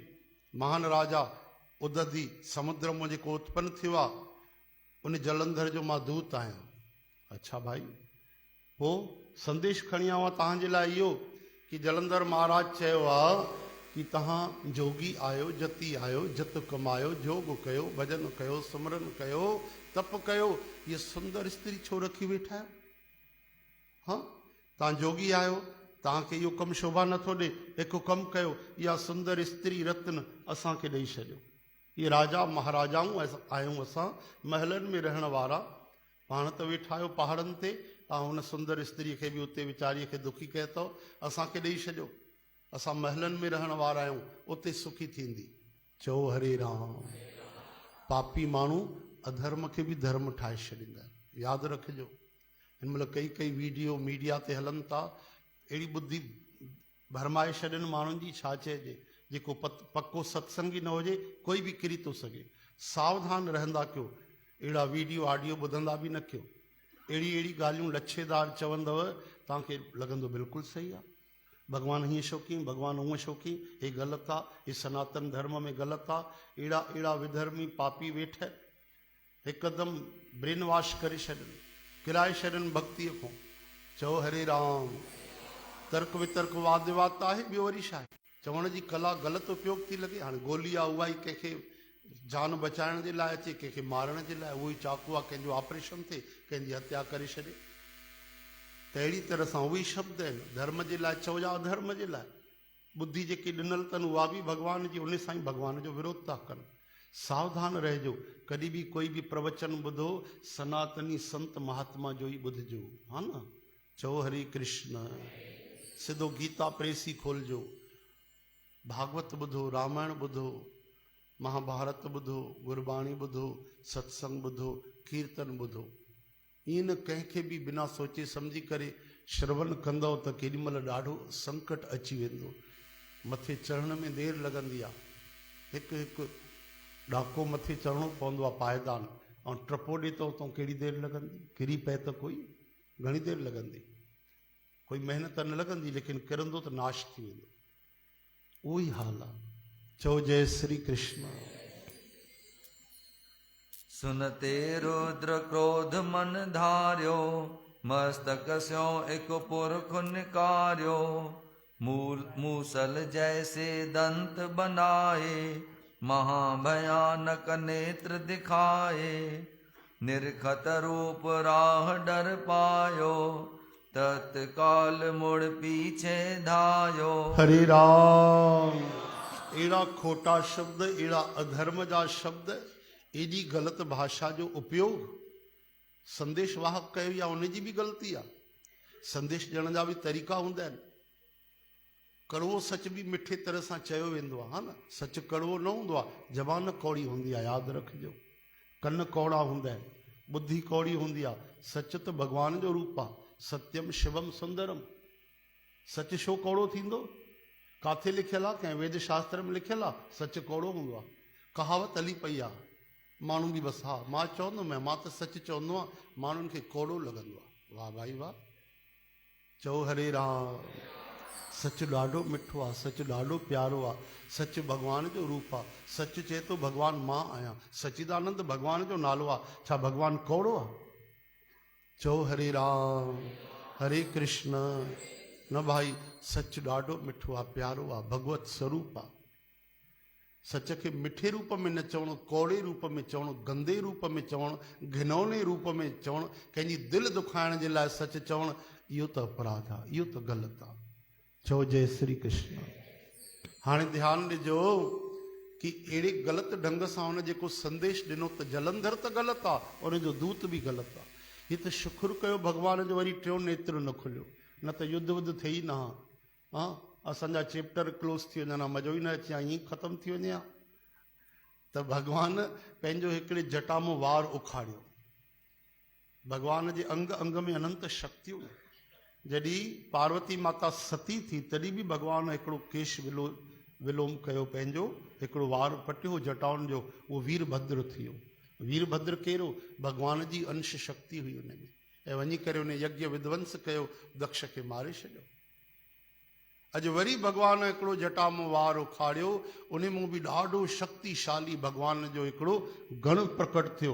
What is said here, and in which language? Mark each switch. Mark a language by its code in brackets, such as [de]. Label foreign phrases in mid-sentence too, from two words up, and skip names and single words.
[sd] महान राजा उदधी समुद्र मां जेको उत्पन्न थियो आहे, उन जलंधर जो मां दूत आहियां। अच्छा भाई, पोइ संदेश खणी आवां तव्हांजे लाइ इहो कि जलंधर महाराज चयो आहे कि तव्हां जोगी आहियो, जती आहियो, जत कमायो, जोग कयो, भजन कयो, सिमरन कयो, तप कयो, ये सुंदर स्त्री छो रखी वेठा आहियो? हाँ, तव्हां जोगी आहियो, तव्हांखे इहो कमु शोभा नथो ॾे, हिकु कमु कयो, इहा सुंदर स्त्री रत्न असांखे ॾेई छॾियो। इहे राजा महाराजाऊं आहियूं असां, महलनि में रहण वारा। पाण त वेठा आहियो पहाड़नि ते, ऐं हुन सुंदर स्त्रीअ खे बि उते वीचारीअ खे दुखी कयो अथव, असांखे ॾेई छॾियो। असां महलनि में रहण वारा आहियूं, उते सुखी थींदी। चओ हरे राम। पापी माण्हू अधर्म खे बि धर्म ठाहे छॾींदा आहिनि, यादि रखिजो। हिन महिल कई [en] video media [sd] ते हलनि था, अहिड़ी ॿुधी भरमाए छॾनि माण्हुनि जी, छा चइजे। जेको पक्को सत्संगी न हुजे, कोई बि किरी थो सघे। सावधान रहंदा कयो, अहिड़ा [en] video audio [sd] ॿुधंदा बि न कयो। अहिड़ी ॻाल्हियूं लच्छेदार चवंदव, तव्हांखे लॻंदो बिल्कुलु सही आहे। भॻवानु हीअं छो कयईं, भॻवानु हूअं छो कयईं, हे ग़लति आहे, हे सनातन धर्म में ग़लति आहे। अहिड़ा विधर्मी पापी वेठा हिकदमि [en] brain wash [sd] करे छॾनि, किराए छॾनि भक्तीअ खां। चओ हरे राम। तर्क वितर्क वाद विवाद त आहे, ॿियो वरी छा आहे। चवण जी कला ग़लति उपयोग थी लॻे। हाणे गोली आहे, उहा ई कंहिंखे जान बचाइण जे लाइ अचे, कंहिंखे मारण जे लाइ। उहो ई चाकू आहे, कंहिंजो ऑपरेशन थिए, कंहिंजी हत्या करे छॾे। त अहिड़ी तरह सां उहे ई शब्द आहिनि, धर्म जे लाइ चओ या अधर्म जे लाइ। बुद्धि जेकी ॾिनल अथनि उहा बि भॻवान जी, उन सां ई भॻवान जो विरोध था कनि। सावधान रहिजो। कॾहिं बि कोई बि प्रवचन ॿुधो, सनातनी संत महात्मा जो ई ॿुधिजो, हा न। चओ हरे कृष्ण। सिधो गीता प्रेस ई खोलिजो, भागवत ॿुधो, रामायण ॿुधो, महाभारत ॿुधो, गुरबाणी ॿुधो, सत्संग ॿुधो, कीर्तन ॿुधो। ईअं न कंहिंखे बि बिना सोचे सम्झी करे श्रवण कंदव त केॾीमहिल ॾाढो संकट अची वेंदो। मथे चढ़ण में देरि लॻंदी आहे। हिकु हिकु ॾाको मथे चढ़णो पवंदो आहे, पायदान, ऐं टपो ॾे त उतां कहिड़ी देरि लॻंदी। किरी पए त कोई घणी देरि लॻंदी, कोई महिनत न लॻंदी, लेकिन किरंदो त नाश थी वेंदो। उहो ई हाल आहे। चओ जय श्री कृष्ण। [hi] सुनते रुद्र क्रोध मन धार्यो, मस्तक स्यो एक पुरख निकार्यो। मूसल जैसे दंत बनाए, महाभयानक नेत्र दिखाए। निर्खत रूप राह डर पायो, तत्काल मुड़ पीछे धायो। [sd] हरे राम। अहिड़ा खोटा शब्द, अहिड़ा अधर्म जा शब्द, एॾी ग़लति भाषा जो उपयोग संदेश वाहक कयो या उनजी बि ग़लती आहे। संदेश ॾियण जा बि तरीक़ा हूंदा आहिनि। कड़वो सच बि मिठे तरह सां चयो वेंदो आहे, हा न। सच कड़वो न हूंदो आहे, ज़बान कौड़ी हूंदी आहे, यादि रखिजो। कन कौड़ा हूंदा आहिनि, बुद्धि कौड़ी हूंदी आहे। सच त भॻवान जो रूप आहे, [sa] सत्यम शिवम सुंदरम। [sd] सच छो कौड़ो थींदो? काथे लिखियल आहे? कंहिं वेद शास्त्र में लिखियल आहे सच कौड़ो हूंदो आहे? कहावत हली पई आहे, माण्हू बि बसि हा मां चवंदुमि, मां त सच चवंदो आहियां, माण्हुनि खे कौड़ो लॻंदो आहे। वाह भाई वाह। चओ हरे राम। सच ॾाढो मिठो आहे, सच ॾाढो प्यारो आहे। सच भॻवान जो रूप आहे। सच चए थो भॻवानु मां आहियां। सचिदानंद भॻवान जो नालो आहे। छा भॻवानु कौड़ो आहे? चओ हरे राम। हरे कृष्ण। न भाई, सच ॾाढो मिठो आहे, प्यारो आहे, भगवत स्वरूप आहे। सच खे मिठे रूप में न चवणो, कौड़े रूप में चवणो, गंदे रूप में चवणो, घिनौने रूप में चवणो, कंहिंजी दिलि दुखाइण जे लाइ सच चवणु, इहो त अपराध आहे, इहो त ग़लति आहे। चओ जय श्री कृष्ण। हाणे ध्यानु ॾिजो कि अहिड़े ग़लति ढंग सां हुन जेको संदेश ॾिनो, त जलंधर त ग़लति आहे, उनजो दूत बि ग़लति आहे। हीअ त शुक्र कयो भॻवान जो वरी टियों नेत्र न खुलियो, न त युद्ध वुद्ध थिए ई न हा। असांजा [en] chapter close [sd] थी वञनि, मज़ो ई न अचे हा, ईअं ख़तमु थी वञे हा। त भॻवानु पंहिंजो हिकिड़े जटा मां वार उखाड़ियो, भगवान जे अंग अंग में अनंत शक्तियूं। जॾहिं पार्वती माता सती थी तॾहिं बि भगवान हिकिड़ो केश विलोम कयो, पंहिंजो हिकिड़ो वार पटियो जटाउनि जो, उहो वीरभद्र थी वियो। वीरभद्र कहिड़ो? भगवान जी अंश शक्ति हुई हुन में, ऐं वञी करे उन यज्ञ विध्वंस कयो, दक्ष खे मारे छॾियो। अॼु वरी भगवान हिकिड़ो जटा मां वार उखाड़ियो, उन मां बि ॾाढो शक्तिशाली भगवान जो हिकिड़ो गण प्रकट थियो।